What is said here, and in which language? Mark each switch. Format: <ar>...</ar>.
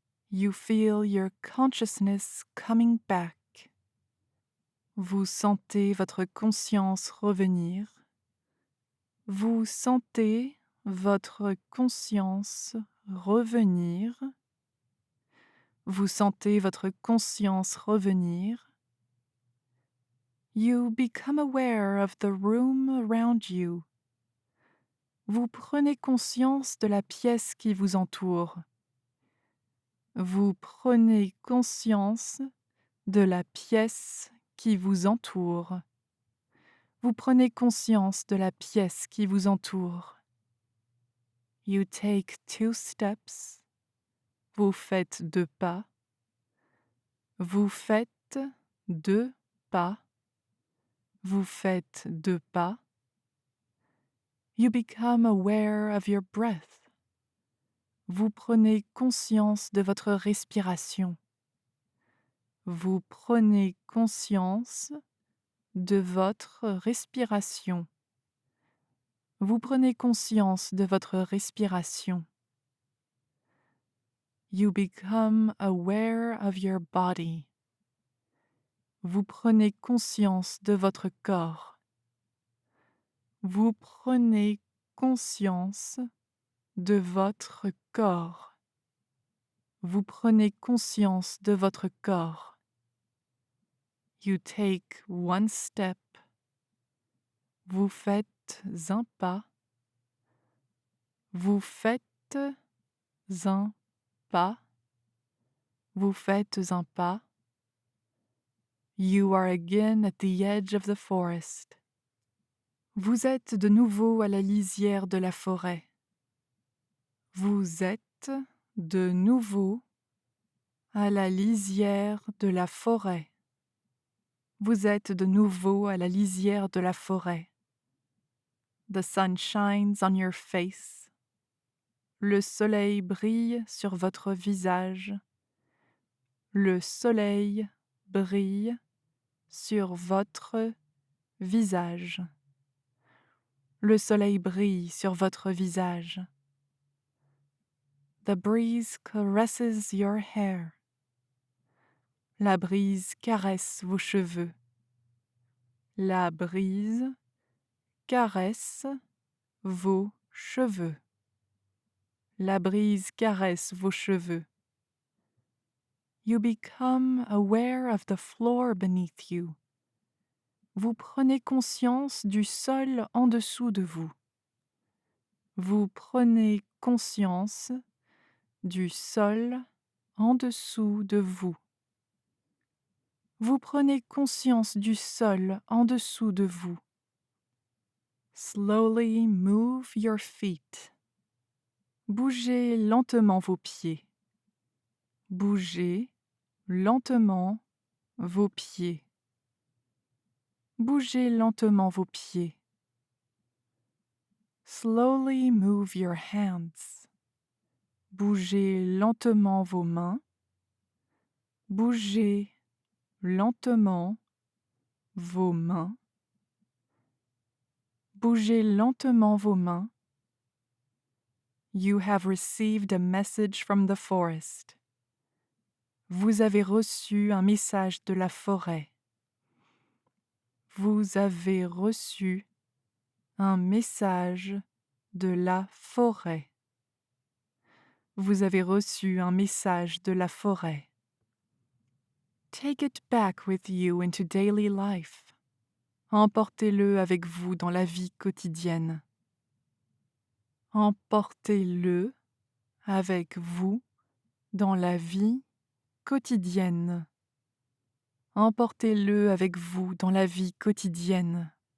<en>You feel your consciousness coming back.</en> <fr>Vous sentez votre conscience revenir. Vous sentez votre conscience revenir. Vous sentez votre conscience revenir.</fr> <en>You become aware of the room around you.</en> <fr>Vous prenez conscience de la pièce qui vous entoure. Vous prenez conscience de la pièce qui vous entoure. Vous prenez conscience de la pièce qui vous entoure.</fr> <en>You take 2 steps.</en> <fr>Vous faites 2 pas. Vous faites 2 pas. Vous faites 2 pas.</fr> <en>You become aware of your breath.</en> <fr>Vous prenez conscience de votre respiration. Vous prenez conscience de votre respiration. Vous prenez conscience de votre respiration. You become aware of your body. Vous prenez conscience de votre corps. Vous prenez conscience de votre corps. Vous prenez conscience de votre corps.</fr> <en>You take one step.</en> <fr>Vous faites un pas. Vous faites un pas. Vous faites un pas.</fr> <en>You are again at the edge of the forest.</en> <fr>Vous êtes de nouveau à la lisière de la forêt. Vous êtes de nouveau à la lisière de la forêt. Vous êtes de nouveau à la lisière de la forêt.</fr> <en>The sun shines on your face.</en> <fr>Le soleil brille sur votre visage. Le soleil brille sur votre visage. Le soleil brille sur votre visage.</fr> <en>The breeze caresses your hair.</en> <fr>La brise caresse vos cheveux. La brise caresse vos cheveux. La brise caresse vos cheveux.</fr> <en>You become aware of the floor beneath you.</en> <fr>Vous prenez conscience du sol en dessous de vous. Vous prenez conscience du sol en dessous de vous. Vous prenez conscience du sol en dessous de vous.</fr> <en>Slowly move your feet.</en> <fr>Bougez lentement vos pieds. Bougez lentement vos pieds. Bougez lentement vos pieds.</fr> <en>Slowly move your hands.</en> <fr>Bougez lentement vos mains. Bougez lentement vos mains. Bougez lentement vos mains.</fr> <en>You have received a message from the forest.</en> <fr>Vous avez reçu un message de la forêt. Vous avez reçu un message de la forêt. Vous avez reçu un message de la forêt.</fr> <en>Take it back with you into daily life.</en> <fr>Emportez-le avec vous dans la vie quotidienne. Emportez-le avec vous dans la vie quotidienne. Emportez-le avec vous dans la vie quotidienne.</fr>